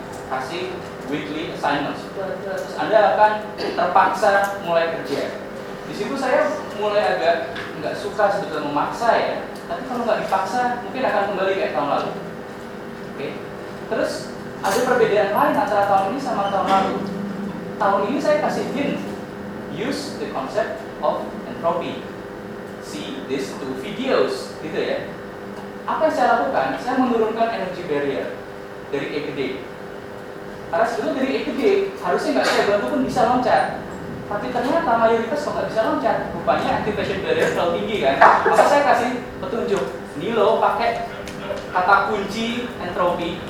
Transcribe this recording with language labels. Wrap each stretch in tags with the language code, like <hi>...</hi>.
<id>Kasih</id> <en>weekly assignments.</en> <id>Terus Anda akan terpaksa mulai kerja. Di situ saya mulai agak nggak suka sebetulnya memaksa ya. Tapi kalau nggak dipaksa, mungkin akan kembali kayak tahun lalu. Oke. Terus ada perbedaan lain antara tahun ini sama tahun lalu. Tahun ini saya kasih hint.</id> <en>Use the concept of entropy. See these two videos,</en> <id>gitu ya. Apa yang saya lakukan? Saya menurunkan energy barrier dari E ke D. Karena sebetulnya dari E ke D, harusnya nggak saya bantu pun bisa loncat. Tapi ternyata mayoritas kok nggak bisa loncat. Rupanya activation barrier terlalu tinggi kan. Maka saya kasih petunjuk. Nih lo pakai kata kunci entropy.</id>